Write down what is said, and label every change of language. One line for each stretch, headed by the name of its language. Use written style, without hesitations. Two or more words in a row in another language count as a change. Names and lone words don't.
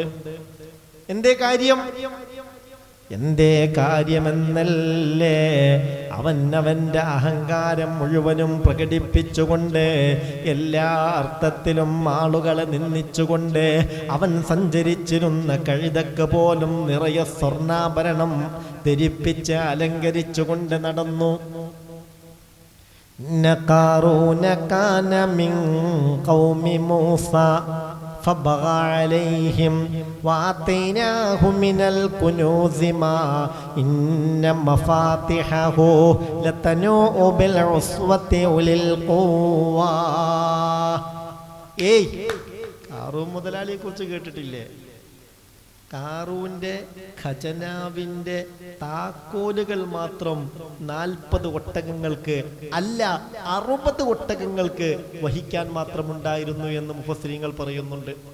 Malayalam: എന്തേ കാര്യമെന്നല്ലേ, അവന്റെ അഹങ്കാരം മുഴുവനും പ്രകടിപ്പിച്ചുകൊണ്ട്, എല്ലാ അർത്ഥത്തിലും ആളുകളെ നിന്ദിച്ചുകൊണ്ട്, അവൻ സഞ്ചരിച്ചിരുന്ന കഴുതക്ക് പോലും നിറയെ സ്വർണ്ണാഭരണം ധരിപ്പിച്ച് അലങ്കരിച്ചുകൊണ്ട് നടന്നു.
Arabic: قارون كان من قوم موسى فبغى عليهم وآتيناه من الكنوز ما إن مفاتحه لتنوء بالعصبة أولي القوة.
Malayalam: ഖാറൂൻ മുതലാളിയെ കുറിച്ച് കേട്ടിട്ടില്ലേ? ഖാറൂന്റെ ഖജനാവിന്റെ താക്കോലുകൾ മാത്രം 40 ഒട്ടകങ്ങൾക്ക് അല്ല 60 ഒട്ടകങ്ങൾക്ക് വഹിക്കാൻ മാത്രമുണ്ടായിരുന്നു എന്ന് മുഫസ്സിരീങ്ങൾ പറയുന്നുണ്ട്.